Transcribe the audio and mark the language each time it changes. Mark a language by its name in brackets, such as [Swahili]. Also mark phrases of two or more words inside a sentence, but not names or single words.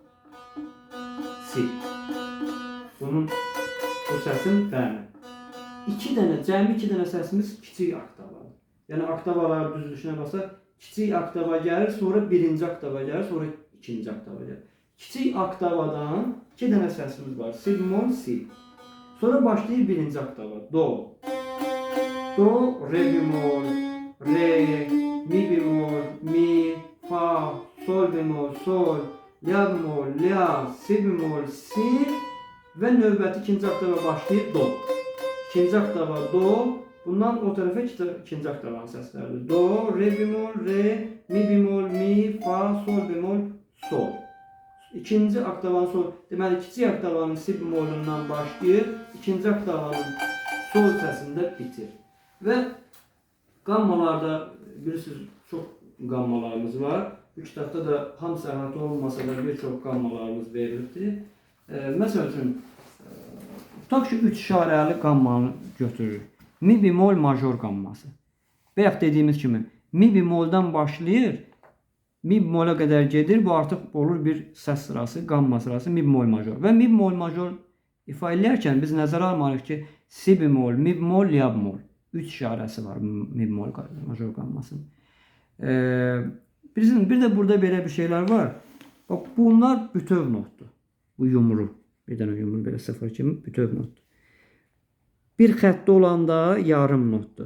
[Azerbaijani] Si. Bunun bu səsin fərqi. 2 dənə, cəmi 2 dənə səsimiz kiçik oktavadır. Yəni oktavalar düzülüşünə baxsaq, kiçik oktava gəlir, sonra birinci oktava gəlir, sonra ikinci oktava gəlir. Kiçik oktavadan 2 dənə səsimiz var. Si bemol, si. Sonra başlayır birinci oktava. Do. Do, re bemol, re, mi bemol, mi, fa, sol bemol, sol, la bemol, la, si bemol, si və növbəti ikinci oktava başlayır do. İkinci oktava do. Bundan o tarafa ikinci oktavanın səsləridir. Do, re bemol, re, mi bemol, mi, fa, sol bemol, sol. İkinci oktavanın sol, deməli kiçik oktavanın si bemolundan başlayır, ikinci oktavanın sol səsində bitir. Və qammalarda bilirsiniz çox qammalarımız var. Bu kitabda da hamısı əhatə olmasa da bir çox qammalarımız verilibdir. Məsəl üçün, tutaq ki 3 işarəli qammanı götürürük. Mi bemol major qamması. Bayaq dediyimiz kimi mi bemoldan başlayır, mi bemola qədər gedir, bu artıq olur bir səs sırası, qamma sırası, mi bemol major. Və mi bemol major ifa edərkən biz nəzərə almalıyıq ki, si bemol, mi bemol, la bemol. 3 işarəsi var mi bemol major qammasının. Bir də burada belə bir şeylər var. Bax, bunlar bütöv notdur. Bu yumru. Bir dənə yumru belə 0 kimi bütöv notdur. Bir xəttdə olanda yarım notdur.